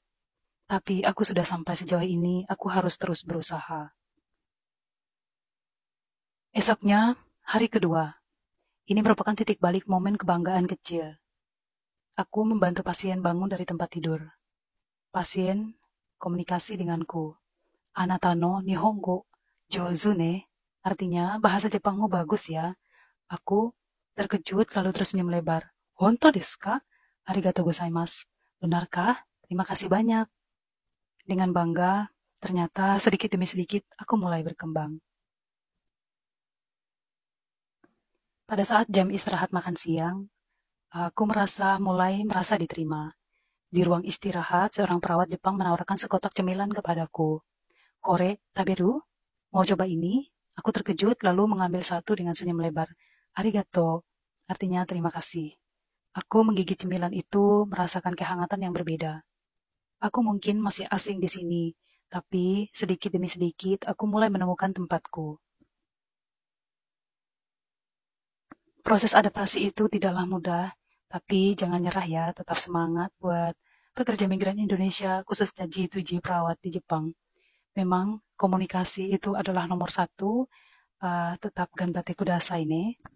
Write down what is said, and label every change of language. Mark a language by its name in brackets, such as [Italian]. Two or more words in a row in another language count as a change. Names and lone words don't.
[Indonesian] Tapi aku sudah sampai sejauh ini, aku harus terus berusaha. Esoknya, hari kedua. Ini merupakan titik balik momen kebanggaan kecil. Aku membantu pasien bangun dari tempat tidur. Pasien komunikasi denganku. [Japanese] あなたの日本語上手ね. [Indonesian] Artinya, bahasa Jepangmu bagus ya. Aku terkejut lalu tersenyum lebar. [Japanese] 本当ですか？ありがとうございます. [Indonesian] Benarkah? Terima kasih banyak. Dengan bangga, ternyata sedikit demi sedikit aku mulai berkembang. Pada saat jam istirahat makan siang, aku mulai merasa diterima. Di ruang istirahat, seorang perawat Jepang menawarkan sekotak cemilan kepadaku. [Japanese] これ、食べる? [Indonesian] Mau coba ini? Aku terkejut lalu mengambil satu dengan senyum lebar. Arigato, artinya terima kasih. Aku menggigit cemilan itu, merasakan kehangatan yang berbeda. Aku mungkin masih asing di sini, tapi sedikit demi sedikit aku mulai menemukan tempatku. Proses adaptasi itu tidaklah mudah, tapi jangan nyerah ya, tetap semangat buat pekerja migran Indonesia, khususnya G2G perawat di Jepang. Memang komunikasi itu adalah nomor satu, tetap [Japanese] 頑張ってくださいね.